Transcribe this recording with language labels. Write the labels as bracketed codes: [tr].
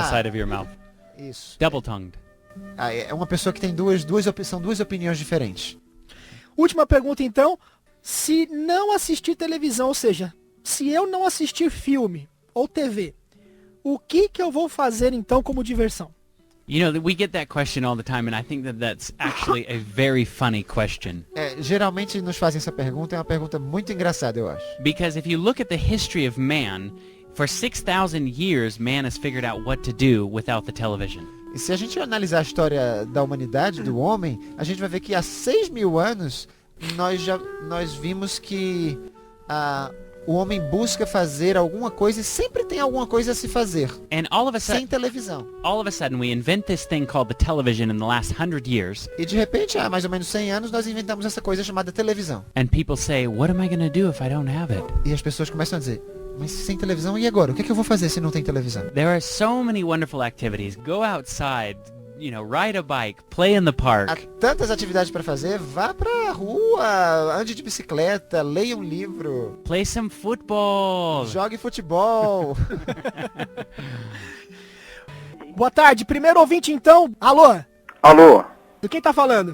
[en] Ah. side of your mouth. [pt] isso. [en] Double-tongued. [pt] É uma pessoa que tem são duas opiniões diferentes. Última pergunta então, se não assistir televisão, ou seja, se eu não assistir filme ou TV, o que eu vou fazer então como diversão? [en] You know, we get that question all the time, and I think that that's actually a very funny question. [pt] Geralmente nos fazem essa pergunta, é uma pergunta muito engraçada, eu acho. [en] Because if you look at the history of man, for 6,000 years, man has figured out what to do without the television. [pt] E se a gente analisar a história da humanidade, do homem, a gente vai ver que há 6.000 anos nós vimos que o homem busca fazer alguma coisa e sempre tem alguma coisa a se fazer, [en] And all of a [pt] sem [en] sudden, [pt] televisão. [en] we invent this thing called the television in the last 100 years, [pt] E de repente, há mais ou menos 100 anos, nós inventamos essa coisa chamada televisão. [en] and people say, what am I going to do if I don't have it? [pt] E as pessoas começam a dizer, mas sem televisão, e agora? O que é que eu vou fazer se não tem televisão? [en] There are so many wonderful activities. Go outside, you know, ride a bike, play in the [pt] Há [en] park, [pt] tantas atividades para fazer, vá pra rua, ande de bicicleta, leia um livro, [en] play some football. [pt] jogue futebol. Boa tarde, primeiro ouvinte então, alô, Alô, do quem tá falando?